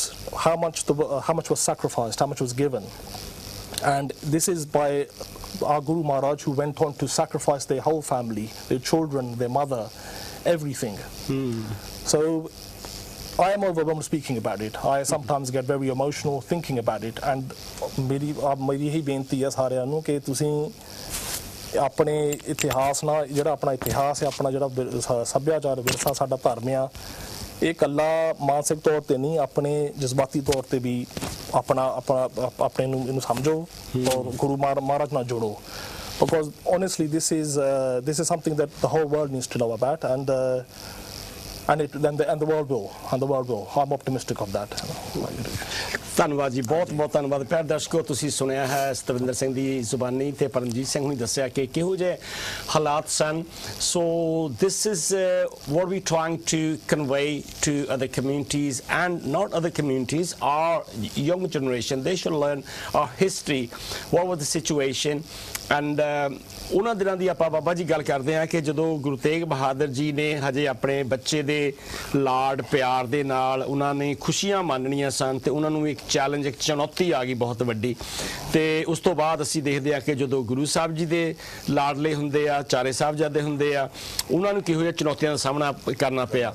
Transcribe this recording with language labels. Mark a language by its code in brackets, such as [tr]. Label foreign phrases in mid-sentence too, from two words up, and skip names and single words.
[en] How much was sacrificed, how much was given. And this is by our Guru Maharaj, who went on to sacrifice their whole family, their children, their mother, everything. So I am overwhelmed speaking about it. I sometimes get very emotional thinking about it. [pa] And ਮੇਰੀ ਹੀ ਬੇਨਤੀ ਹੈ ਸਾਰਿਆਂ ਨੂੰ ਕਿ ਤੁਸੀਂ ਆਪਣੇ ਇਤਿਹਾਸ ਨਾਲ, ਜਿਹੜਾ ਆਪਣਾ ਇਤਿਹਾਸ ਹੈ, ਆਪਣਾ ਜਿਹੜਾ ਸੱਭਿਆਚਾਰ ਵਿਰਸਾ ਸਾਡਾ ਧਰਮ ਆ, ਇਹ ਇਕੱਲਾ ਮਾਨਸਿਕ ਤੌਰ ਤੇ ਨਹੀਂ, ਆਪਣੇ ਜਜ਼ਬਾਤੀ ਤੌਰ ਤੇ ਵੀ ਆਪਣੇ ਨੂੰ ਇਹਨੂੰ ਸਮਝੋ ਔਰ ਗੁਰੂ ਮਹਾਰਾਜ ਨਾਲ ਜੋੜੋ. [en] Because honestly, this is something that the whole world needs to know about, and the world will. I'm optimistic of that. [pa] ਧੰਨਵਾਦ ਜੀ, ਬਹੁਤ ਬਹੁਤ ਧੰਨਵਾਦ. ਪਿਆਰੇ ਦਰਸ਼ਕੋ, ਤੁਸੀਂ ਸੁਣਿਆ ਹੈ ਸਤਵਿੰਦਰ ਸਿੰਘ ਦੀ ਜ਼ੁਬਾਨੀ ਤੇ ਪਰਮਜੀਤ ਸਿੰਘ ਨੇ ਦੱਸਿਆ ਕਿ ਕਿਹੋ ਜਿਹੇ ਹਾਲਾਤ ਸਨ. [en] ਸੋ this is what we trying to convey to other communities, and not other communities, our young generation. They should learn our history, what was the situation. [pa] And ਉਹਨਾਂ ਦਿਨਾਂ ਦੀ ਆਪਾਂ ਬਾਬਾ ਜੀ ਗੱਲ ਕਰਦੇ ਹਾਂ ਕਿ ਜਦੋਂ ਗੁਰੂ ਤੇਗ ਬਹਾਦਰ ਜੀ ਨੇ ਹਜੇ ਆਪਣੇ ਬੱਚੇ ਦੇ ਲਾਡ ਪਿਆਰ ਦੇ ਨਾਲ ਉਹਨਾਂ ਨੇ ਖੁਸ਼ੀਆਂ ਮੰਨਣੀਆਂ ਸਨ, ਤੇ ਉਹਨਾਂ ਨੂੰ ਇੱਕ ਚੈਲੰਜ, ਇੱਕ ਚੁਣੌਤੀ ਆ ਗਈ ਬਹੁਤ ਵੱਡੀ. ਤੇ ਉਸ ਤੋਂ ਬਾਅਦ ਅਸੀਂ ਦੇਖਦੇ ਹਾਂ ਕਿ ਜਦੋਂ ਗੁਰੂ ਸਾਹਿਬ ਜੀ ਦੇ ਲਾਡਲੇ ਹੁੰਦੇ ਆ, ਚਾਰੇ ਸਾਹਿਬਜ਼ਾਦੇ ਹੁੰਦੇ ਆ, ਉਹਨਾਂ ਨੂੰ ਕਿਹੋ ਜਿਹੀਆਂ ਚੁਣੌਤੀਆਂ ਦਾ ਸਾਹਮਣਾ ਕਰਨਾ ਪਿਆ.